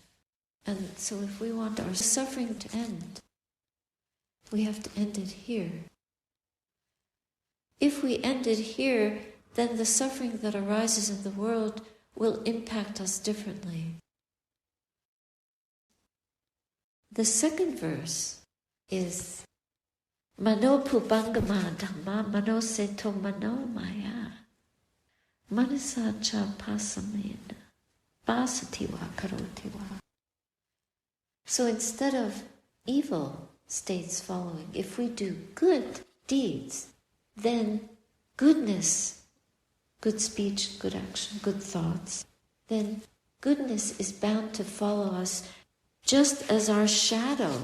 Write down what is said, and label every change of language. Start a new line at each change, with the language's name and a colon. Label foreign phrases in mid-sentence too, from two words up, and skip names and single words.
English: And so if we want our suffering to end, we have to end it here. If we end it here, then the suffering that arises in the world will impact us differently. The second verse is
Pali: Mano pubangama dhamma mano seto mano maya manasa cha pasamena basatiwa karotiwa.
English: So instead of evil states following, if we do good deeds, then goodness, good speech, good action, good thoughts, then goodness is bound to follow us just as our shadow.